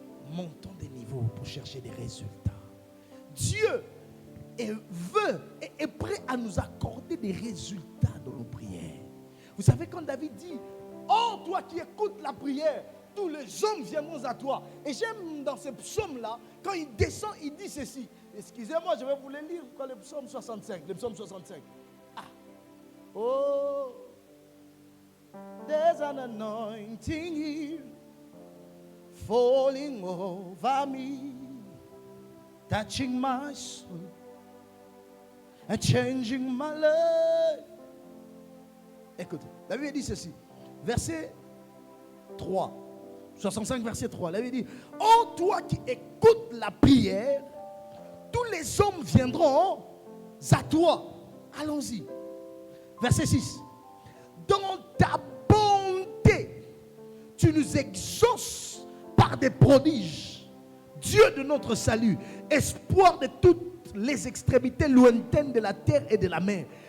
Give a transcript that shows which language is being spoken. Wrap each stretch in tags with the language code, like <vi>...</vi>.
<fr>Montons des niveaux pour chercher des résultats. Dieu est prêt à nous accorder des résultats dans nos prières. Vous savez quand David dit, oh toi qui écoutes la prière, tous les hommes viendront à toi. Et j'aime dans ces psaumes-là, quand il descend, il dit ceci. Excusez-moi, je vais vous les lire, quand le psaume 65. Le psaume 65. Ah.</fr> <en>Oh, there's an anointing here, falling over me, touching my soul, and changing my life.</en> <fr>Écoutez, la Bible dit ceci, verset 3, 65 verset 3, la Bible dit, oh toi qui écoutes la prière, tous les hommes viendront à toi. Allons-y. Verset 6, dans ta bonté, tu nous exauces par des prodiges, Dieu de notre salut, espoir de toutes les extrémités lointaines de la terre et de la mer.</fr>